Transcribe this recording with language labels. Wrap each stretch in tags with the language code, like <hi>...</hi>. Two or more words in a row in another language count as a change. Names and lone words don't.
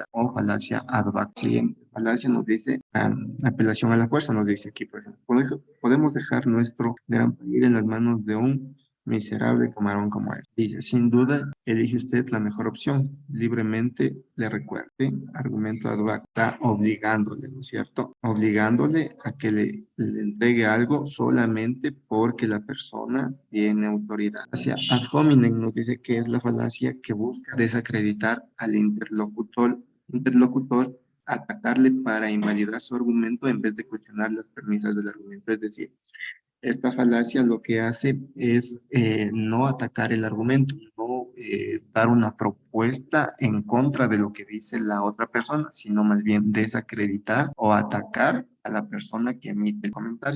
<es>O falacia</es> <la>ad baculum.</la> <es>Falacia nos dice, apelación a la fuerza, nos dice aquí, por ejemplo, podemos dejar nuestro gran país en las manos de un miserable camarón como es. Dice, sin duda, elige usted la mejor opción. Libremente le recuerde. Argumento</es> <la>ad hoc,</la> <es>está obligándole, ¿no es cierto? Obligándole a que le entregue algo solamente porque la persona tiene autoridad. Hacia</es> <la>ad hominem</la> <es>nos dice que es la falacia que busca desacreditar al interlocutor, atacarle para invalidar su argumento en vez de cuestionar las premisas del argumento. Es decir, esta falacia lo que hace es no atacar el argumento, no dar una propuesta en contra de lo que dice la otra persona, sino más bien desacreditar o atacar a la persona que emite el comentario.</es>